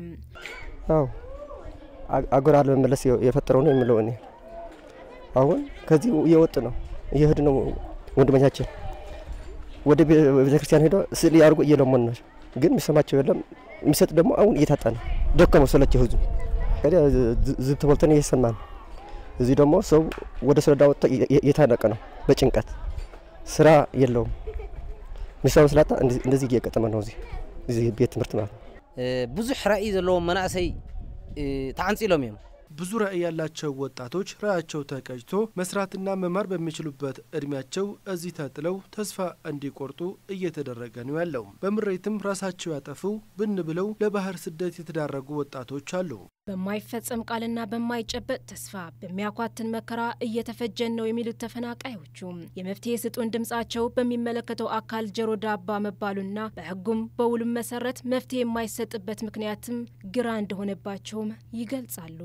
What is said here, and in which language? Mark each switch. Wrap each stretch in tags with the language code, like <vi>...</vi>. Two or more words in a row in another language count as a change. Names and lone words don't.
<am>አው አገራለ መመለስ የፈጠረው ነው የሚለው እኔ አሁን ከዚህ እየወጥ ነው እየሄድ ነው ወንድማችን ወደ ቤተክርስቲያን ሄዶ ስለ ያርጉ እየለመኑ ነው። ግን የሚሰማቸው የለም። የሚሰጥ ደግሞ አሁን እየታጣ ነው። ደከመው ሰለቸው ህዝቡ ከዚያ ዝብተወልተን እየሰማን እዚህ ደግሞ ሰው ወደ ስራ ዳወጣ እየታነቀ ነው በጭንቀት ስራ የለውም። ምሳው ስላታ እንደዚህ እየቀጠመ ነው እዚህ ቤት ትምህርት ማለት</am> <ti>ብዙሕ ራእይ ዘለዎ መናእሰይ ተዓንጺሎም እዮም</ti> <am>ብዙ ራዕይ ያላቸው ወጣቶች ራዕያቸው ተቀጭቶ መስራትና መማር በሚችሉበት እድሜያቸው እዚህ ተጥለው ተስፋ እንዲቆርጡ እየተደረገ ነው ያለው። በምሬትም ራሳቸው ያጠፉ ብን ብለው ለባህር ስደት የተዳረጉ ወጣቶች አሉ። በማይፈጸም ቃልና በማይጨበጥ ተስፋ በሚያኳትን መከራ እየተፈጀን ነው የሚሉት ተፈናቃዮቹ የመፍትሄ ስጡን ድምጻቸው በሚመለከተው አካል ጀሮ ዳባ መባሉና በህጉም በውሉም መሰረት መፍትሄ የማይሰጥበት ምክንያትም ግራ እንደሆነባቸውም ይገልጻሉ።</am>